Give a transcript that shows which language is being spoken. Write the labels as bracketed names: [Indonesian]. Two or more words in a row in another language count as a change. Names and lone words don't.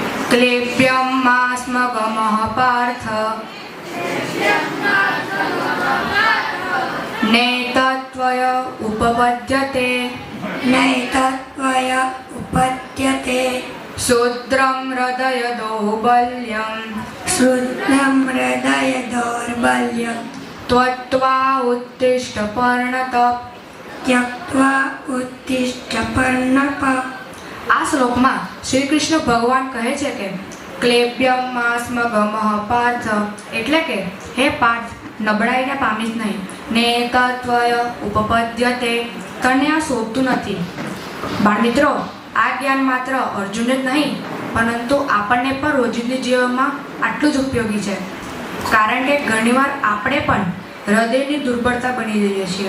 [Sanskrit] क्लेप्यं मास्मगमः पार्थ नैतत्त्वय उपपद्यते शूद्रं हृदय दौर्बल्यं त्वक्त्वा उत्तिष्ठ पर्णत। [Gujarati] આ શ્લોકમાં શ્રી કૃષ્ણ ભગવાન કહે છે કે [Sanskrit] ક્લેપ્યમ માસ્મગમઃ પાર્થ [Gujarati] એટલે કે હે પાર્થ નબળાઈને પામીશ નહીં [Sanskrit] ને તત્વય ઉપપદ્યતે [Gujarati] તને આ શોધતું નથી। બાળમિત્રો, આ જ્ઞાન માત્ર અર્જુનને જ નહીં પરંતુ આપણને પણ રોજિંદી જીવનમાં આટલું જ ઉપયોગી છે, કારણ કે ઘણીવાર આપણે પણ હૃદયની દુર્બળતા બની જઈએ છીએ।